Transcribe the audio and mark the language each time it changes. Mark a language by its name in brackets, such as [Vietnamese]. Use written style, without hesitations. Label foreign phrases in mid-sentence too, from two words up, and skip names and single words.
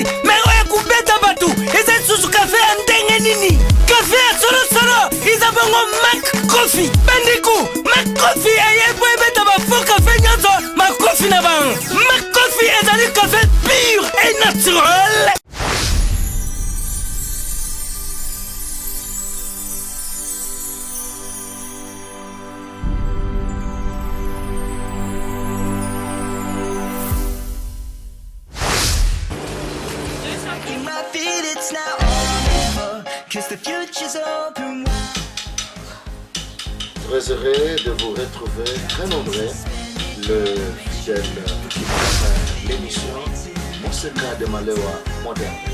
[Lingala] Me oya kubeta batu. Eza susu kafe ya ndenge nini? Kafe ya solo iza bongo Mac Coffee. Bandiku, Mac Coffee ayebo ebeta ba faux kafe nyonso. Mac Coffee na bango. Mac Coffee ezali kafe [French] pur et naturel. [English] In my feet, it's now or never, 'cause the future's open wide. [French] Très heureux de vous retrouver, très nombreux, le fidèle qui prépare l'émission Moseka de Malewa moderne.